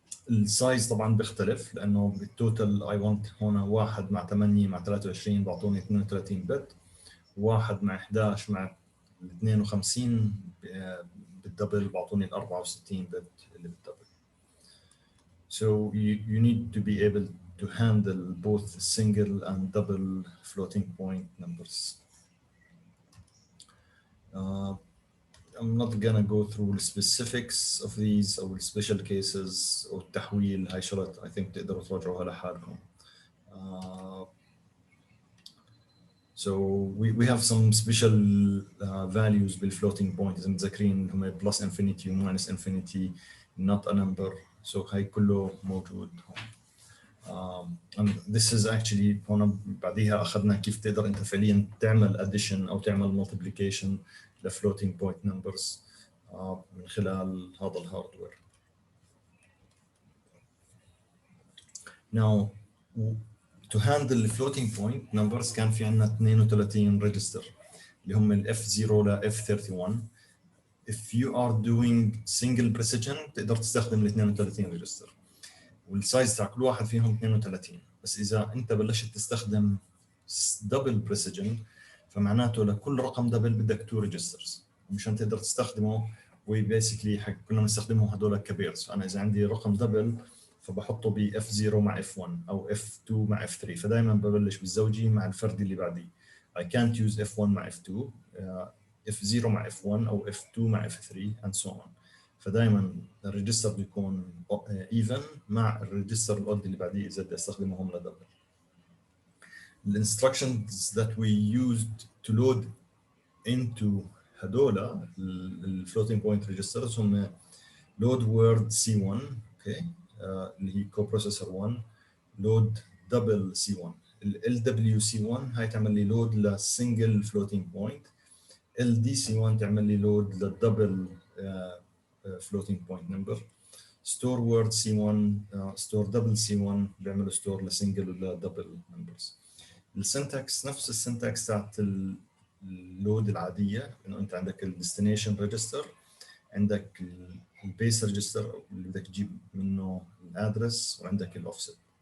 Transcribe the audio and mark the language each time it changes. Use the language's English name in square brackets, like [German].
[Arabic] السايز طبعا بيختلف لانه بالتوتال اي ونت هون 1 مع 8 مع 23 بعطوني 32 بت، 1 مع 11 مع 52 بالدبل بعطوني ال 64 بت اللي بالدبل. [English] So you need to be able to handle both single and double floating point numbers. I'm not gonna go through the specifics of these or the special cases or التحويل. [Arabic] هاي شغلات [English] I think [Arabic] تقدروا تراجعوها لحالكم. [English] So we have some special values بالfloating point [Arabic] إذا متذكرين هم [English] plus infinity و minus infinity not a number. [Arabic] So هاي كله موجود هون. [English] And this is actually [Arabic] هون بعديها أخذنا كيف تقدر أنت فعليا تعمل addition أو تعمل multiplication ل floating point numbers من خلال هذا الهاردوير. [English] Now to handle the floating point numbers [Arabic] كان في عندنا [English] 32 register اللي هم ال F0 ل F31. If you are doing single precision [Arabic] تقدر تستخدم ال 32 register والسايز تاع كل واحد فيهم 32. بس اذا انت بلشت تستخدم دبل بريسيجن فمعناته لكل رقم دبل بدك 2 ريجسترز مشان تقدر تستخدمه. وبيسكلي كنا بنستخدمهم هذول كبيرز. انا اذا عندي رقم دبل فبحطه ب F0 مع F1 او F2 مع F3 فدائما ببلش بالزوجي مع الفردي اللي بعديه. [English] I can't use F1 مع F2 F0 مع F1 او F2 مع F3 and so on. [Arabic] فدائما الريجستر بيكون even مع الريجستر الاود اللي بعديه اذا بدي استخدمهم لدبل. الانستركشنز [English] that we used to load into [Arabic] هذول الفلوتينج بوينت ريجسترز هم [English] load word C1 [Arabic] اوكي اللي هي coprocessor 1 load double C1. ال LWC1 هاي تعمل لي load لسنجل floating point. LDC1 تعمل لي load للدبل floating point number. [English] store word C1 store double C1 [Arabic] بيعملوا [English] store لسنجل ولا double numbers. [Arabic] السنتكس نفس السنتكس تاعت اللود العاديه انه انت عندك الديستنيشن ريجستر عندك البيس ريجستر اللي بدك تجيب منه الادرس وعندك الاوفست.